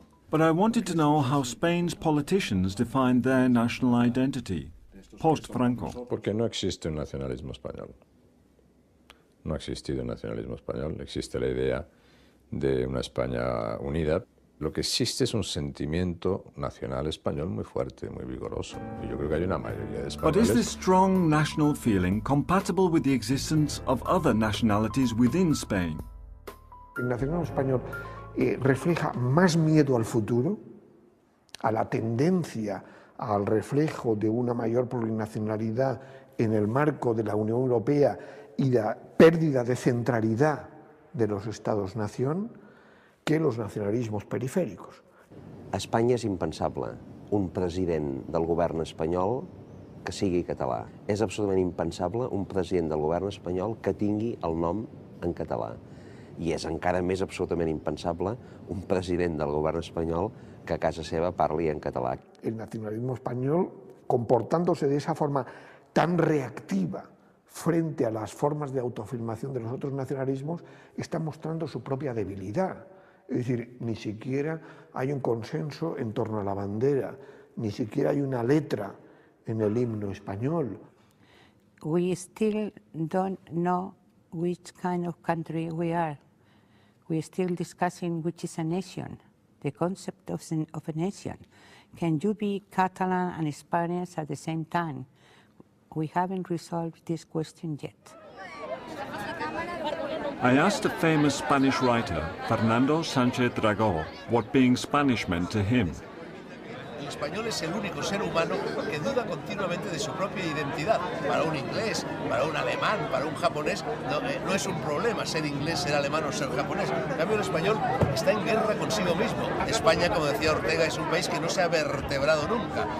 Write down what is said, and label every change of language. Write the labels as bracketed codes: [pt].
[en] But I wanted to know how Spain's politicians defined their national identity, post-Franco. [es] Porque no existe un nacionalismo español. No ha existido un nacionalismo español, existe la idea de una España unida. Lo que existe es un sentimiento nacional español muy fuerte, muy vigoroso. Y yo creo que hay una mayoría de españoles. [en] But is this strong national feeling compatible with the existence of other nationalities within Spain? [es] El nacionalismo español refleja más miedo al futuro, a la tendencia al reflejo de una mayor plurinacionalidad en el marco de la Unión Europea y la pérdida de centralidad de los Estados-nación que los nacionalismos periféricos. [ca] A Espanya és impensable un president del govern espanyol que sigui català. És absolutament impensable un president del govern espanyol que tingui el nom en català. I és encara més absolutament impensable un president del govern espanyol que a casa seva parli en català. [es] El nacionalismo español, comportándose de esa forma tan reactiva frente a las formas de autoafirmación de los otros nacionalismos, está mostrando su propia debilidad. Es decir, ni siquiera hay un consenso en torno a la bandera, ni siquiera hay una letra en el himno español. [en] We still don't know which kind of country we are. We're still discussing which is a nation, the concept of a nation. Can you be Catalan and Spanish at the same time? We haven't resolved this question yet. I asked a famous Spanish writer, Fernando Sánchez Dragó, what being Spanish meant to him. [es] El español es el único ser humano que duda continuamente de su propia identidad. Para un inglés, para un alemán, para un japonés, no es un problema ser inglés, ser alemán o ser japonés. En cambio, el español está en guerra consigo mismo. España, como decía Ortega, es un país que no se ha vertebrado nunca.